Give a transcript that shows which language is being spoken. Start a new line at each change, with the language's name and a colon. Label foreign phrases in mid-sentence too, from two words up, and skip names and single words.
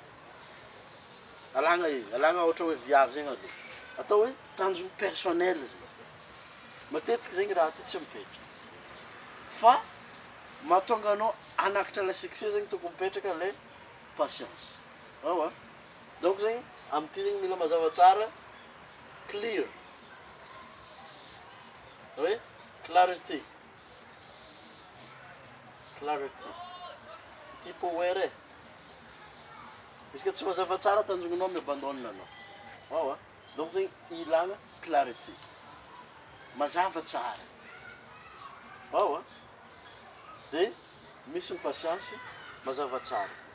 Malagasy: Alagna igny, alagna ohatra hoe viavy zegny aloha. Atao hoe tanjona personnel zegny. Matetiky zegny raha ty tsy mipetraka. Fa mahatonga anao anakitra
French: la succès
Malagasy: zegny tokony mipetraka le patience. Oh, donc zegny amty zegny mila mazava tsara clear.
English: Oui, clarity. Clarity. Tipo aware.
Malagasy: Izy ka tsy mazava tsara tanjonanao miabandôna anao. Oh, donc zegny ilagna clarity. Mazava tsara. Oh, de misy ny patience mazava tsara.